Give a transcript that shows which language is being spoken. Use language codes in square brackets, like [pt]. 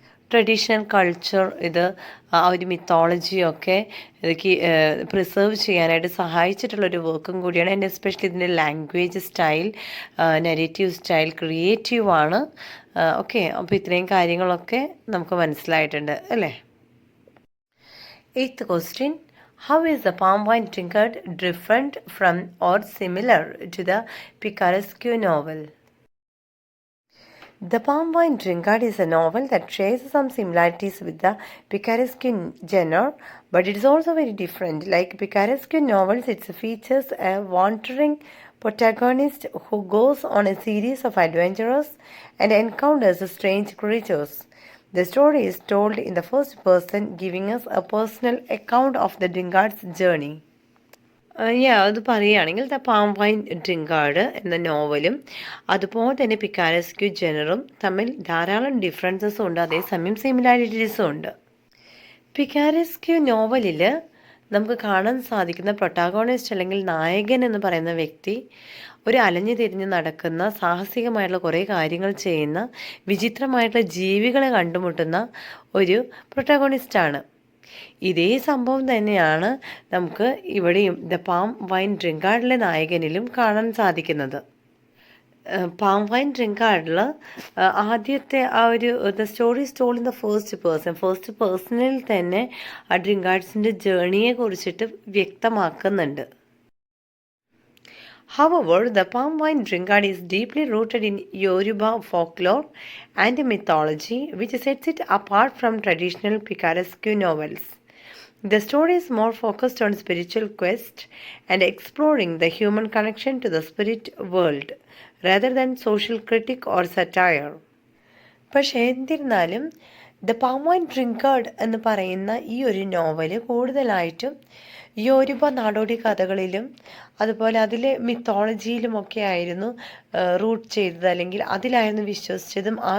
[ml] Traditional culture ഇത് ആ ഒരു മിത്തോളജിയൊക്കെ ഇതൊക്കെ പ്രിസർവ് ചെയ്യാനായിട്ട് സഹായിച്ചിട്ടുള്ളൊരു വർക്കും കൂടിയാണ്. ആൻഡ് എസ്പെഷ്യലി ഇതിൻ്റെ language style, narrative style ക്രിയേറ്റീവാണ്. Okay, അപ്പോൾ ഇത്രയും കാര്യങ്ങളൊക്കെ നമുക്ക് മനസ്സിലായിട്ടുണ്ട് അല്ലേ. [en] 8th question. How is the Palm Wine Drunkard different from or similar to the Picaresque novel? The Palm Wine Drunkard is a novel that shares some similarities with the Picaresque genre, but it is also very different. Like Picaresque novels, it features a wandering protagonist who goes on a series of adventures and encounters strange creatures. The story is told in the first person, giving us a personal account of the Drunkard's journey. [ml] അത് പറയുകയാണെങ്കിൽ the palm wine ഡ്രിങ്കാർഡ് എന്ന നോവലും അതുപോലെ തന്നെ പിക്കാരസ്ക്യൂ ജനറും തമ്മിൽ ധാരാളം ഡിഫറൻസസും ഉണ്ട്, അതേസമയം സിമിലാരിറ്റീസും ഉണ്ട്. പിക്കാരസ്ക്യൂ നോവലിൽ നമുക്ക് കാണാൻ സാധിക്കുന്ന പ്രൊട്ടാഗോണിസ്റ്റ് അല്ലെങ്കിൽ നായകൻ എന്ന് പറയുന്ന വ്യക്തി ഒരു അലഞ്ഞു തിരിഞ്ഞ് നടക്കുന്ന സാഹസികമായിട്ടുള്ള കുറേ കാര്യങ്ങൾ ചെയ്യുന്ന വിചിത്രമായിട്ടുള്ള ജീവികളെ കണ്ടുമുട്ടുന്ന ഒരു പ്രൊട്ടാഗോണിസ്റ്റാണ്. ഇതേ സംഭവം തന്നെയാണ് നമുക്ക് ഇവിടെയും ദ പാം വൈൻ ഡ്രിങ്കാർഡിലെ നായകനിലും കാണാൻ സാധിക്കുന്നത്. പാം വൈൻ ഡ്രിങ്കാർഡിൽ ആദ്യത്തെ ആ ഒരു [en] the story stall in the first പേഴ്സണിൽ [ml] തന്നെ ആ ഡ്രിങ്കാർഡ്സിൻ്റെ ജേണിയെ കുറിച്ചിട്ട് വ്യക്തമാക്കുന്നുണ്ട്. [en] However, the palm wine drinkard is deeply rooted in Yoruba folklore and mythology, which sets it apart from traditional picaresque novels. The story is more focused on spiritual quest and exploring the human connection to the spirit world, rather than social critique or satire. [ml] പക്ഷേ എന്നിരുന്നാലും the palm wine ഡ്രിങ്കാർഡ് എന്ന് പറയുന്ന ഈ ഒരു novel കൂടുതലായിട്ടും യോരുബ നാടോടി കഥകളിലും അതുപോലെ അതിലെ മിത്തോളജിയിലുമൊക്കെ ആയിരുന്നു റൂട്ട് ചെയ്തത്, അല്ലെങ്കിൽ അതിലായിരുന്നു വിശ്വസിച്ചതും.